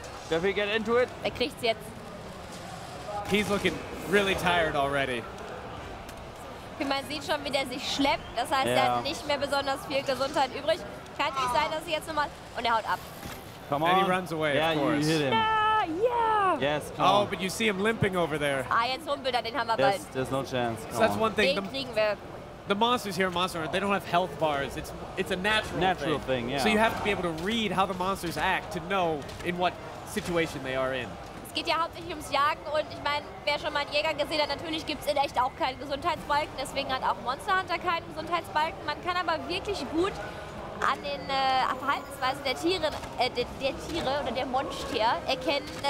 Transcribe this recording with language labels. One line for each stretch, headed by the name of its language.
English: If we get into it.
German: Wer kriegt's jetzt?
English: He's looking really tired already.
German: Man sieht schon, wie der sich schleppt. Das heißt, er hat nicht mehr besonders viel Gesundheit übrig. Kann nicht sein, dass sie jetzt nochmal... Und er haut ab.
English: Come on. And he runs away, yeah, of course. you hit him. Yeah. Yes, come Oh, on. but you see him limping over there.
German: Ah, jetzt humpelt er, den haben wir bald.
English: There's no chance. So that's one thing.
German: Den kriegen wir.
English: The monsters here in Monster Hunter, they don't have health bars. It's a natural thing, yeah. So you have to be able to read how the monsters act to know in what situation they are in.
German: Es geht ja hauptsächlich ums Jagen und ich meine, wer schon mal einen Jäger gesehen hat, natürlich gibt es in echt auch keinen Gesundheitsbalken, deswegen hat auch Monster Hunter keinen Gesundheitsbalken. Man kann aber wirklich gut an den Verhaltensweisen der Tiere oder der Monster erkennen.